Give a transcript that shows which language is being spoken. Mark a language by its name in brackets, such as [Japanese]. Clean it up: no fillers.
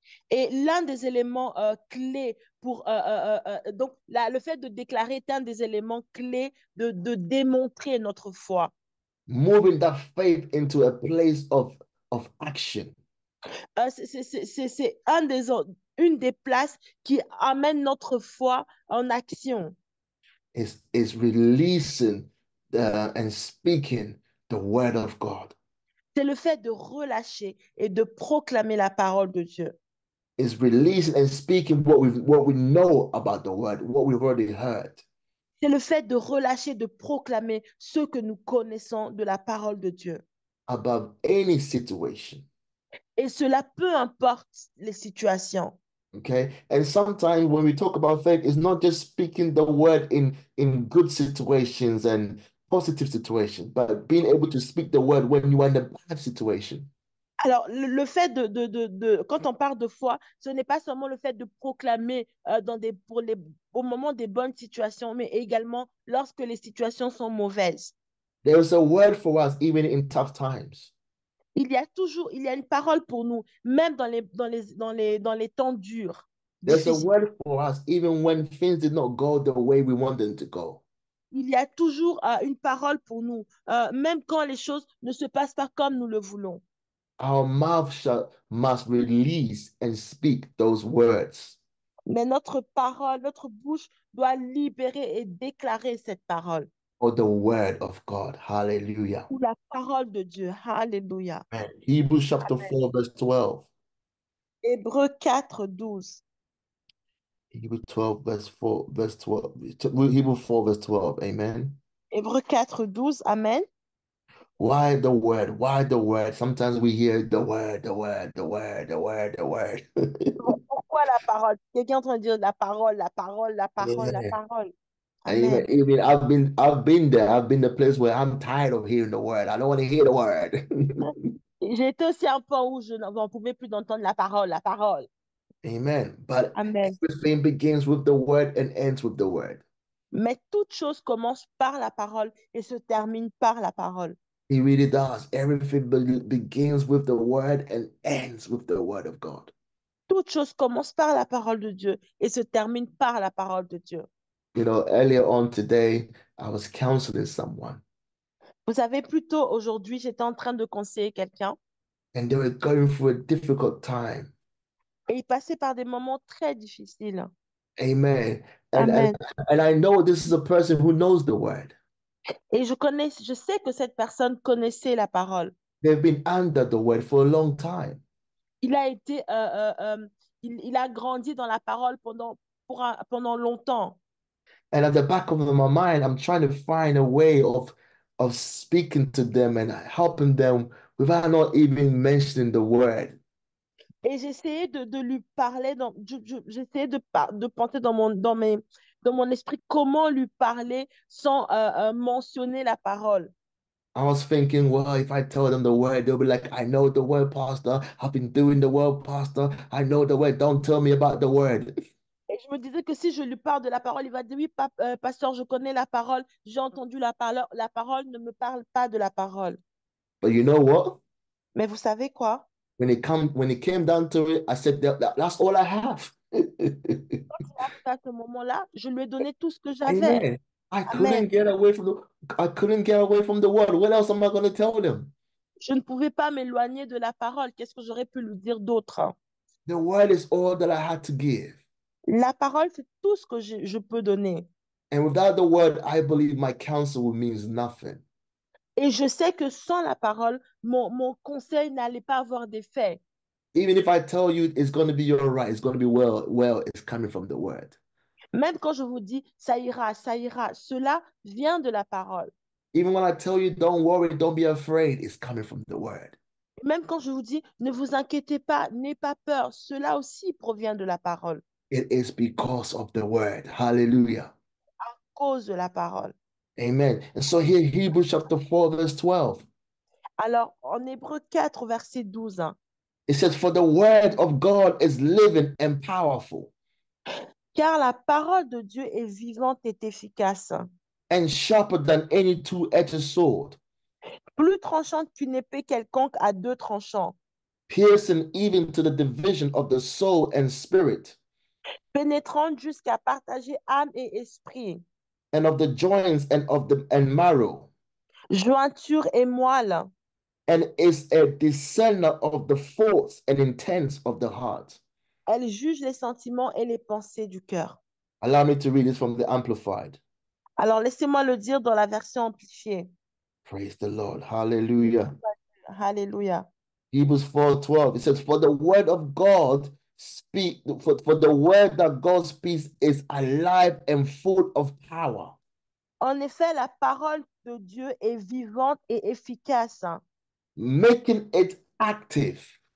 [French] Et l'un des éléments clés pour donc le fait de déclarer est un des éléments clés de démontrer notre foi. [English] moving that faith into a place of action. [French] C'est une des places qui amène notre foi en action. [English] Is releasing and speaking the word of God. [French] C'est le fait de relâcher et de proclamer la parole de Dieu. [English] Is releasing and speaking what we know about the word, what we've already heard. [French] C'est le fait de relâcher, de proclamer ce que nous connaissons de la parole de Dieu. [English] Above any situation. [French] Et cela, peu importe les situations. [English] Okay. And sometimes when we talk about faith, it's not just speaking the word in good situations and positive situations, but being able to speak the word when you are in a bad situation. [French] Alors, le fait quand on parle de foi, ce n'est pas seulement le fait de proclamer au moment des bonnes situations, mais également lorsque les situations sont mauvaises. [English] There is a word for us even in tough times. [French] Il y a une parole pour nous, même dans les temps durs, [English] There's a [French] difficiles. [English] word for us even when things did not go the way we want them to go. [French] Il y a toujours une parole pour nous, même quand les choses ne se passent pas comme nous le voulons. [English] Our must release and speak those words. [French] Mais notre parole, notre bouche doit libérer et déclarer cette parole. [English] Or the word of God. Hallelujah. [French] Ou la parole de Dieu. Alléluia. [English] Amen. Hebrews chapter [French] Amen. [English] 4, verse 12. [French] Hébreux 4, 12. [English] Hebrews 12, verse 12. Hebrews 4, verse 12. Amen. [French] Hébreux 4, 12. Amen. [English] Why the word? Why the word? Sometimes we hear the word, the word, the word, the word, the word. [French] Pourquoi la parole? Quelqu'un est en train de dire la parole, la parole, la parole, la [English] Yeah. [French] parole. [English] And even, [French] Amen. [English] even I've been there. I've been the place where I'm tired of hearing the word. I don't want to hear the word. [French] J'ai été aussi un point où je n'en pouvais plus d'entendre la parole, la parole. [English] Amen. But [French] Amen. [English] everything begins with the word and ends with the word. [French] Mais toute chose commence par la parole et se termine par la parole. [English] He really does. Everything begins with the word and ends with the word of God. [French] Toute chose commence par la parole de Dieu et se termine par la parole de Dieu. [English] You know, earlier on today, I was counseling someone [French] Vous savez, plus tôt aujourd'hui, j'étais en train de conseiller quelqu'un [English] and they were going through a difficult time. [French] et il passait par des moments très difficiles. [English] Amen. And, and, [French] Amen. [English] and I know this is a person who knows the word. [French] Et je sais que cette personne connaissait la parole. [English] They've been under the word for a long time. [French] Il a été, il a grandi dans la parole pendant longtemps. [English] And at the back of my mind, I'm trying to find a way of speaking to them and helping them without not even mentioning the word. [French] Et j'essayais de lui parler, j'essayais de penser dans mon esprit comment lui parler sans mentionner la parole. [English] I was thinking, well, if I tell them the word, they'll be like, I know the word, Pastor. I've been doing the word, Pastor. I know the word. Don't tell me about the word. [French] Et je me disais que si je lui parle de la parole, il va dire, oui, pasteur, je connais la parole, j'ai entendu la parole, ne me parle pas de la parole. [English] But you know what? [French] Mais vous savez quoi? [English] When it came down to it, I said that's all I have. [French] Quand il arrive à ce moment-là, je lui ai donné tout ce que j'avais. [English] Amen. [French] Amen. [English] I couldn't get away from the word. What else am I going to tell them? [French] Je ne pouvais pas m'éloigner de la parole. Qu'est-ce que j'aurais pu lui dire d'autre? [English] The word is all that I had to give. [French] La parole, c'est tout ce que je peux donner. [English] And without the word, I believe my counsel means nothing. [French] Et je sais que sans la parole, mon conseil n'allait pas avoir d'effet. [English] Even if I tell you it's going to be all right, it's going to be well, it's coming from the word. [French] Même quand je vous dis, ça ira, cela vient de la parole. [English] Even when I tell you, don't worry, don't be afraid, it's coming from the word. [French] Même quand je vous dis, ne vous inquiétez pas, n'ayez pas peur, cela aussi provient de la parole, [English] It is because of the word. Hallelujah. [French] à cause de la parole. [English] Amen. And so here, Hebrews chapter 4, verse 12, [French] Alors, en Hébreux 4, verset 12, hein, [English] it says, for the word of God is living and powerful [French] car la parole de Dieu est vivante et efficace, [English] and sharper than any two-edged sword, [French] plus tranchante qu'une épée quelconque à deux tranchants, [English] piercing even to the division of the soul and spirit, [French] pénétrante jusqu'à partager âme et esprit, [English] and of the joints and marrow, [French] jointure et moelle. [English] and is a discerner of the thoughts and intents of the heart. [French] Elle juge les sentiments et les pensées du cœur. [English] Allow me to read this from the Amplified. [French] Alors, laissez-moi le dire dans la version amplifiée. [English] Praise the Lord. Hallelujah. [French] Alléluia. [English] Hebrews 4:12. It says, for the word of God for the word that God speaks is alive and full of power. [French] En effet, la parole de Dieu est vivante et efficace, [English] Making it active.